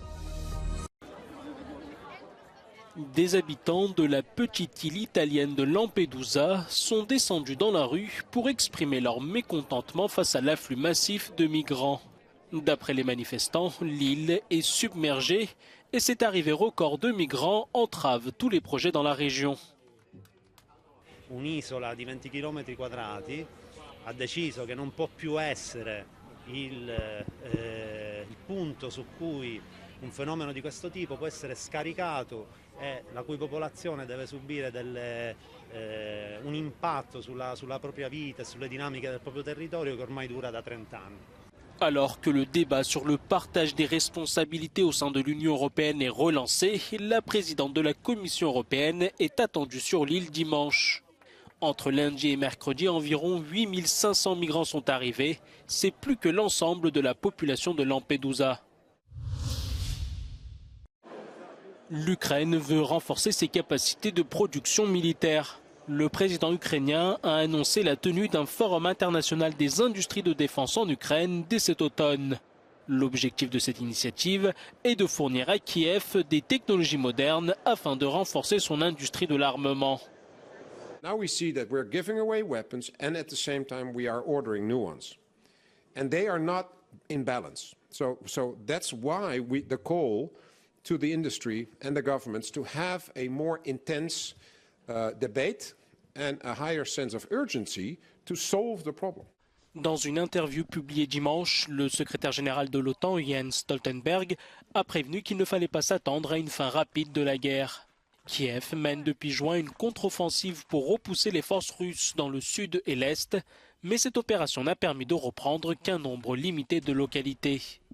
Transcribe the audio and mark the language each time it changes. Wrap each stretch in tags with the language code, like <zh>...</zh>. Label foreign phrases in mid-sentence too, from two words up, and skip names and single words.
<fr>Des habitants de la petite île italienne de Lampedusa sont descendus dans la rue pour exprimer leur mécontentement face à l'afflux massif de migrants. D'après les manifestants, l'île est submergée et cette arrivée record de migrants entrave tous les projets dans la région.</fr> <it>Un'isola di 20 km quadrati ha deciso che non può più essere il punto su cui un fenomeno di questo tipo può essere scaricato e la cui popolazione deve subire un impatto sulla propria vita e sulle dinamiche del proprio territorio che ormai dura da 30 anni.</it> <fr>Alors que le débat sur le partage des responsabilités au sein de l'Union européenne est relancé, la présidente de la Commission européenne est attendue sur l'île dimanche. Entre lundi et mercredi, environ 8500 migrants sont arrivés. C'est plus que l'ensemble de la population de Lampedusa. L'Ukraine veut renforcer ses capacités de production militaire. Le président ukrainien a annoncé la tenue d'un forum international des industries de défense en Ukraine dès cet automne. L'objectif de cette initiative est de fournir à Kiev des technologies modernes afin de renforcer son industrie de l'armement.</fr> <en>Now we see that we're giving away weapons and at the same time we are ordering new ones. And they are not in balance. So that's why the call to the industry and the governments to have a more intense debate and a higher sense of urgency to solve the problem.</en> <fr>Dans une interview publiée dimanche, le secrétaire général de l'OTAN, Jens Stoltenberg, a prévenu qu'il ne fallait pas s'attendre à une fin rapide de la guerre. Kiev mène depuis juin une contre-offensive pour repousser les forces russes dans le sud et l'est, mais cette opération n'a permis de reprendre qu'un nombre limité de localités.</fr>